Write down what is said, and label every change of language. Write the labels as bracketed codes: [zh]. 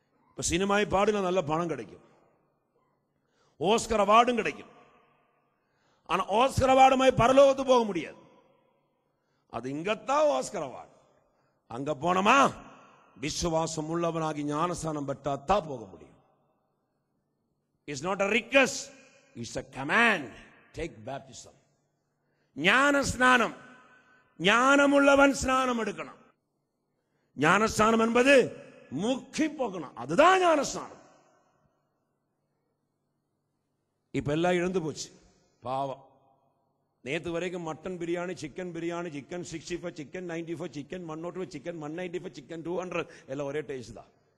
[ta] இப்ப சினிமாய் பாடினா நல்ல பணம் கிடைக்கும், ஓஸ்கர் அவார்டும் கிடைக்கும். ஆனா ஓஸ்கர் அவார்டுமாய் பரலோகத்து போக முடியாது. அது இங்கத்தான் ஓஸ்கர் அவார்டு. அங்க போனமா விசுவாசம் உள்ளவனாகி ஞானஸ்நானம் பெற்றாத்தான் போக முடியும். [en] It's not a request, it's a command. Take baptism. [ta] ஞானஸ்நானம், ஞானமுள்ளவன் ஸ்நானம் எடுக்கணும். ஞானஸ்நானம் என்பது முக்கி போகணும், அதுதான் ஞானஸ்நானம். இப்ப எல்லாம் இழந்து போச்சு, பாவம். நேற்று வரைக்கும் mutton biryani, chicken biryani, chicken 65, chicken 95, chicken 105, chicken 195, chicken 200 எல்லாம் ஒரே டேஸ்ட் தான்.